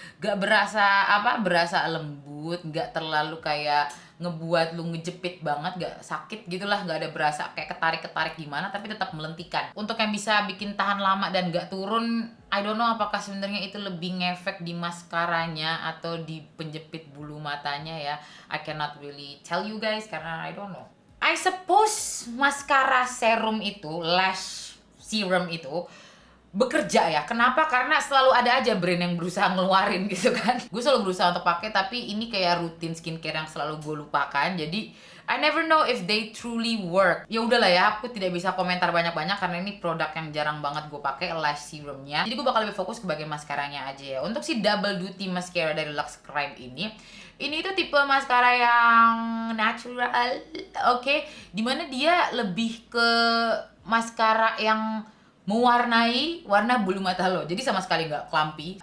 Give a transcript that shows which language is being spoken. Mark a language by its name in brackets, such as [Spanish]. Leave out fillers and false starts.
[Indonesian] Gak berasa lembut, gak terlalu kayak ngebuat lu ngejepit banget, gak sakit gitulah, gak ada berasa kayak ketarik gimana, tapi tetap melentikan. Untuk yang bisa bikin tahan lama dan gak turun, [English] I don't know [Indonesian] apakah sebenarnya itu lebih ngefek di maskaranya atau di penjepit bulu matanya ya. [English] I cannot really tell you guys [Indonesian] karena [English] I don't know. I suppose [Indonesian] maskara serum itu, lash serum itu bekerja ya. Kenapa? Karena selalu ada aja brand yang berusaha ngeluarin gitu kan. Gue selalu berusaha untuk pakai, tapi ini kayak rutin skincare yang selalu gue lupakan. Jadi [English] I never know if they truly work. [Indonesian] Ya udahlah ya, aku tidak bisa komentar banyak-banyak karena ini produk yang jarang banget gue pakai, lash serumnya. Jadi gue bakal lebih fokus ke bagian maskaranya aja ya. Untuk si Double Duty Mascara dari Lux Crime ini itu tipe maskara yang natural, oke? Dimana dia lebih ke maskara yang mewarnai warna bulu mata lo, jadi sama sekali nggak clumpy.